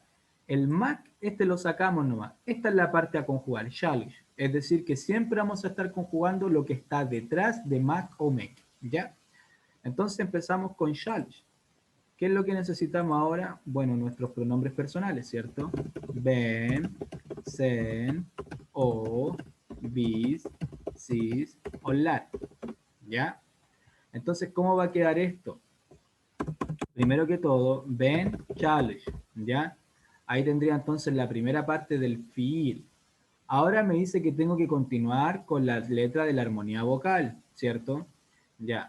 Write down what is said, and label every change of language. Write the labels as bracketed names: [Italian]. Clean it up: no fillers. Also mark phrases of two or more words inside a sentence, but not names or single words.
[Spanish] El mak, este lo sacamos nomás. Esta es la parte a conjugar, shalish. Es decir, que siempre vamos a estar conjugando lo que está detrás de mak o mek, ¿ya? Entonces empezamos con shalish. ¿Qué es lo que necesitamos ahora? Bueno, nuestros pronombres personales, ¿cierto? [Turkish] Ben, sen, o, bis, sis, o lar, ¿ya? [Spanish] Entonces, ¿cómo va a quedar esto? Primero que todo, ben, challenge, ¿ya? Ahí tendría entonces la primera parte del fiil. Ahora me dice que tengo que continuar con la letra de la armonía vocal, ¿cierto? Ya.